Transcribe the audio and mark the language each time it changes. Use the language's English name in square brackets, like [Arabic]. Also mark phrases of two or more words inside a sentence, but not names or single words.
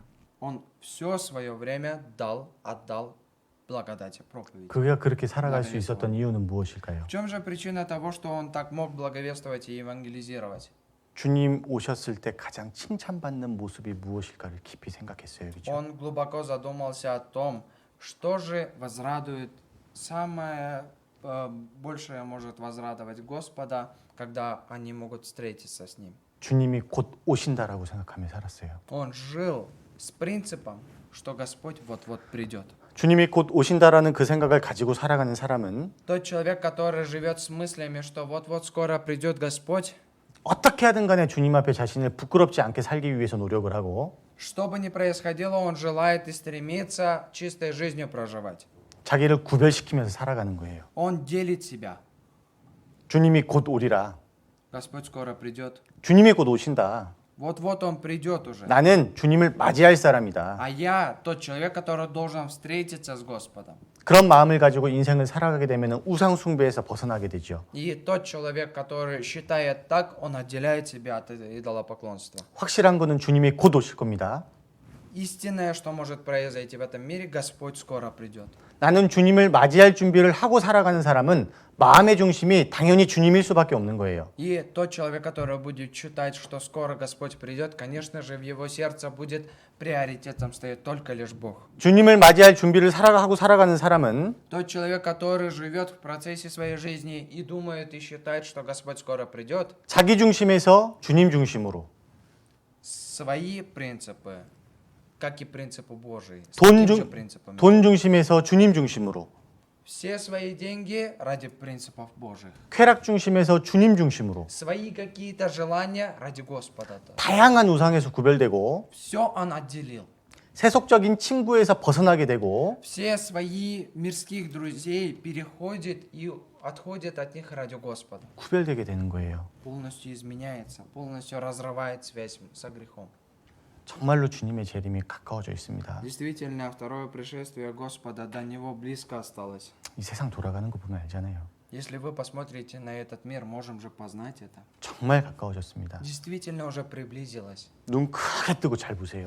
[Russian] Он все свое время отдал благодати, проповеди. [Korean] 그가 그렇게 살아갈 수 있었던 이유는 무엇일까요? [Russian] В чем же причина того, что он так мог благовествовать и евангелизировать? [Korean] 주님 오셨을 때 가장 칭찬받는 모습이 무엇일까를 깊이 생각했어요. 그렇죠? [Russian] Он глубоко задумался о том, что же возрадует, самое большее может возрадовать Господа, когда они могут встретиться с Ним. [Korean] 주님이 곧 오신다라고 생각하며 살았어요. [Russian] Он жил с принципом, что Господь вот-вот придет. [Korean] 주님이 곧 오신다라는 그 생각을 가지고 살아가는 사람은 [Russian] Тот человек, который живет с мыслями, что вот-вот скоро придет Господь, [Korean] 어떻게 하든 간에 주님 앞에 자신을 부끄럽지 않게 살기 위해서 노력을 하고 [Russian] что бы ни происходило, он желает и стремится чистой жизнью проживать. [Korean] 자기를 구별시키면서 살아가는 거예요. [Russian] Он делит себя. [Korean] 주님이 곧 오리라. [Russian] Господь скоро придет. [Korean] 주님이 곧 오신다. [Russian] Вот-вот он придет уже. [Korean] 나는 주님을 맞이할 사람이다. [Russian] А я тот человек, который должен встретиться с Господом. [Korean] 그런 마음을 가지고 인생을 살아가게 되면 우상 숭배에서 벗어나게 되죠. [Russian] И тот человек, который считает так, он отделяет себя от идолопоклонства. [Korean] 확실한 것은 주님이 곧 오실 겁니다. [Russian] истинное, что может произойти в этом мире, Господь скоро придет. [Korean] 나는 주님을 맞이할 준비를 하고 살아가는 사람은 마음의 중심이 당연히 주님일 수밖에 없는 거예요. [Russian] И тот человек, который будет считать, что скоро Господь придет, конечно же, в его сердце будет приоритетом стоять только лишь Бог. [Korean] 주님을 맞이할 준비를 하고 살아가는 사람은 [Russian] Тот человек, который живет в процессе своей жизни и думает и считает, что Господь скоро придет, [Korean] 자기 중심에서 주님 중심으로, [Russian] свои принципы, как и принципы Божии, с [Korean] 돈, [Russian] такими же [Korean] 중, [Russian] принципами. [Korean] 돈 중심에서 주님 중심으로, [Russian] Все свои деньги ради принципов Божьих. [Korean] 쾌락 중심에서 주님 중심으로, [Russian] Свои какие-то желания ради Господа. [Korean] 다양한 우상에서 구별되고 [Russian] Все он отделил. [Korean] 세속적인 친구에서 벗어나게 되고 [Russian] Все свои мирских друзей переходит и отходит от них ради Господа. [Korean] 구별되게 되는 거예요. [Russian] Полностью изменяется, полностью разрывает связь со грехом. [Korean] 정말로 주님의 재림이 가까워져 있습니다. [Russian] Действительно, второе пришествие Господа до него близко осталось. [Korean] 이 세상 돌아가는 거 보면 알잖아요. [Russian] Если вы посмотрите на этот мир, можем же познать это. [Korean] 정말 가까워졌습니다. [Russian] Действительно уже приблизилось. [Korean] 눈 크게 뜨고 잘 보세요.